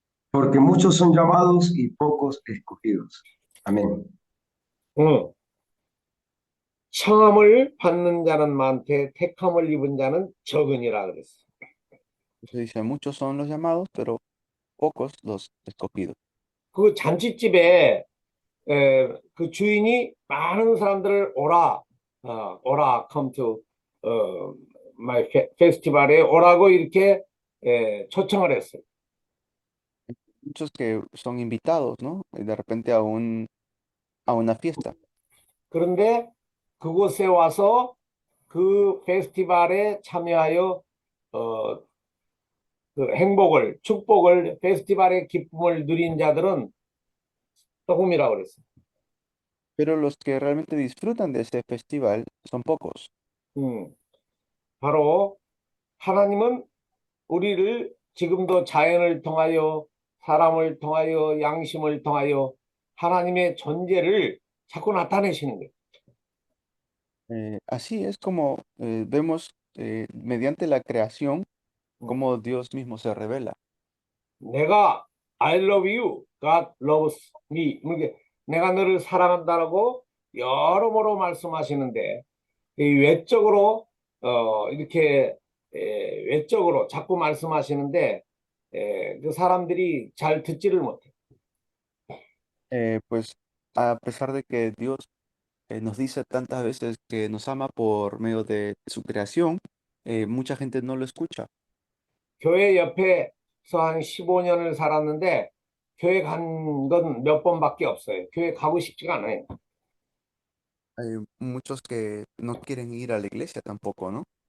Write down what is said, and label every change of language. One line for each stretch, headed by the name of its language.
Spanish: Porque muchos son llamados y pocos escogidos. Amén.
Korean: 청함을 받는 자는 많되 택함을 입은 자는 적으니라 그랬어.
Spanish: Entonces dice, muchos son los llamados, pero pocos los escogidos.
Korean: 그 잔치집에 그 주인이 많은 사람들을 오라,
English: come to my festival
Korean: 에 오라고 이렇게 초청을 했어요.
Spanish: Muchos que son invitados, ¿no? Y de repente a una fiesta.
Korean: 그런데 그곳에 와서 그 페스티벌에 참여하여 그 행복을, 축복을, 페스티벌의 기쁨을 누린 자들은 조금이라고 그랬어요.
Spanish: Pero los que realmente disfrutan de ese festival son pocos.
Korean: 바로 하나님은 우리를 지금도 자연을 통하여 사람을 통하여 양심을 통하여 하나님의 존재를 자꾸 나타내시는 거예요.
Spanish: Así es como vemos mediante la creación cómo Dios mismo se revela.
Korean: 내가
English: I love you, God loves me.
Korean: 이렇게 내가 너를 사랑한다라고 여러모로 말씀하시는데 이 외적으로 이렇게 외적으로 자꾸 말씀하시는데 그 사람들이 잘 듣지를 못해.
Spanish: Pues a pesar de que Dios nos dice tantas veces que nos ama por medio de su creación, mucha gente no lo escucha.
Korean: 교회 옆에서 한 15년을 살았는데 교회 간 건 몇 번밖에 없어요. 교회 가고 싶지가 않아요.
Spanish: Hay muchos que no quieren ir a la iglesia tampoco, ¿no?